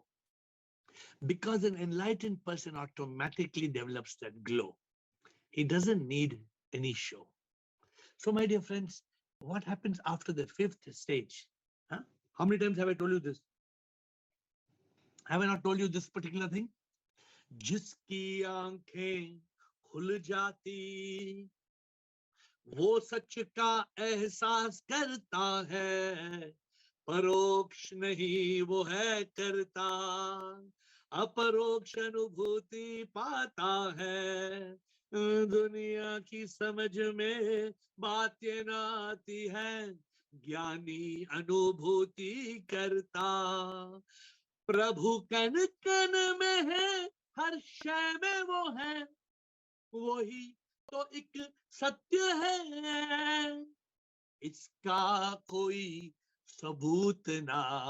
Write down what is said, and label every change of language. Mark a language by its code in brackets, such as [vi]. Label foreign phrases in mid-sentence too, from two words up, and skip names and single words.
[en] Because an enlightened person automatically develops that glow. He doesn't need any show. So, my dear friends, what happens after the fifth stage? Huh? How many times have I told you this? Have I not told you this particular thing? [hi] जिसकी आँखें खुल जाती, वो सच का एहसास करता है, परोक्ष नहीं वो है करता, अपरोक्ष अनुभूति पता है. दुनिया की समझ में बात ये ना आती है, ज्ञानी अनुभूति करता, प्रभु कन कन में है, हर शय में वो है, वही तो एक सत्य है, इसका कोई सबूत ना,